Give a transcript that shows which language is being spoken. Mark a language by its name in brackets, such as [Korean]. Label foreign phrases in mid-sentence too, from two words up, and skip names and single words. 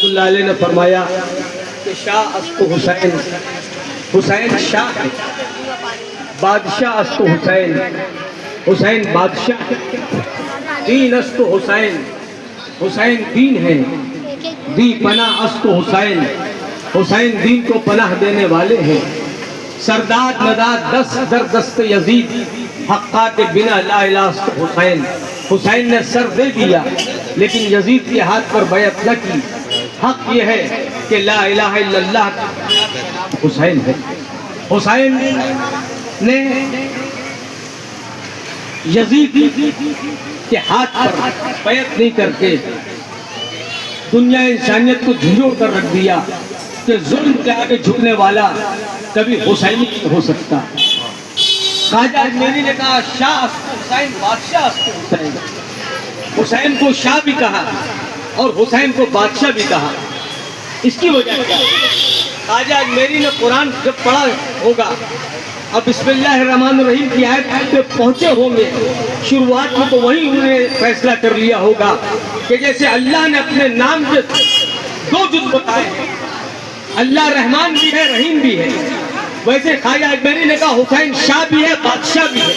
[Urdu] اللہ علیہ نے فرمایا کہ [Persian] شاہ است حسین، [Urdu] حسین شاہ ہے، [Persian] بادشاہ است حسین، [Urdu] حسین بادشاہ، [Persian] دین است حسین، [Urdu] حسین دین ہے، [Persian] دی پناہ است حسین، [Urdu] حسین دین کو پناہ دینے والے ہیں. [Persian] سرداد نداد دست در دست یزید، حقا کے بنا لا الہ است حسین. [Urdu] حسین نے سر دے دیا لیکن یزید کے ہاتھ پر بیعت نہ کی. حق یہ ہے کہ [Arabic] لا الہ الا اللہ [Urdu] حسین ہے. حسین نے یزید کے ہاتھ پر بیعت نہیں کر کے دنیا انسانیت کو جھنجھوڑ کر رکھ دیا کہ ظلم کے آگے جھکنے والا کبھی حسینی نہیں ہو سکتا. خواجہ اجمیری نے کہا [Persian] شاہ است حسین، بادشاہ است حسین. [Urdu] حسین کو شاہ بھی کہا اور حسین کو بادشاہ بھی کہا. اس کی وجہ کیا ہے؟ خواجہ اجمیری نے قرآن جب پڑھا ہوگا، اب [Arabic] بسم اللہ الرحمن الرحیم [Urdu] کی آیت پہ پہنچے ہوں گے، شروعات میں تو وہیں انہوں نے فیصلہ کر لیا ہوگا کہ جیسے اللہ نے اپنے نام کے 2 جز بتائے ہیں، اللہ رحمان بھی ہے رحیم بھی ہے، ویسے خواجہ اجمیری نے کہا حسین شاہ بھی ہے بادشاہ بھی ہے.